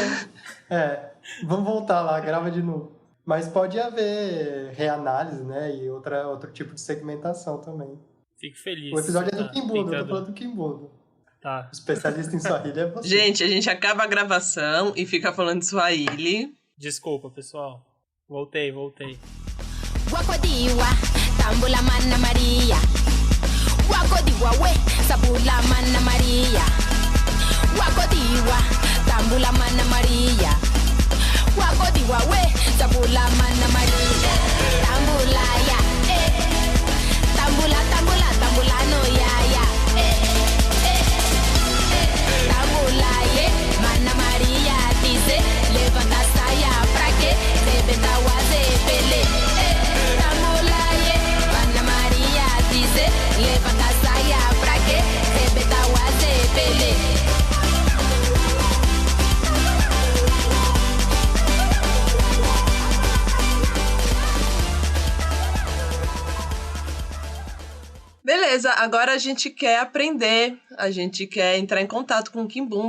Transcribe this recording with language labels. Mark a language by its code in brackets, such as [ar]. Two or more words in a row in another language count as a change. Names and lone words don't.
[pt] Vamos voltar lá, grava de novo. Mas pode haver reanálise, né? E outro tipo de segmentação também. Fico feliz. O episódio é do Kimbundo, eu tô falando do Kimbundo. Tá. O especialista em Swahili é você. Gente, a gente acaba a gravação e fica falando de Swahili. Desculpa, pessoal. Voltei. [kmb] Wakodiwa, tambula mana Maria. Wakodiwa we, sabula mana Maria. Wakodiwa, tambula mana Maria. Wakodiwa we, sabula mana Maria. Tambula ya, tambula no ya. Tambula ye, [pt] mana Maria dice, levanta a saia pra quê? Rebenta o azepele. [kmb] Tambula ye, [pt] mana Maria dice, levanta a saia pra quê? Rebenta o azepele. Beleza, agora a gente quer aprender, a gente quer entrar em contato com o Kimbundo.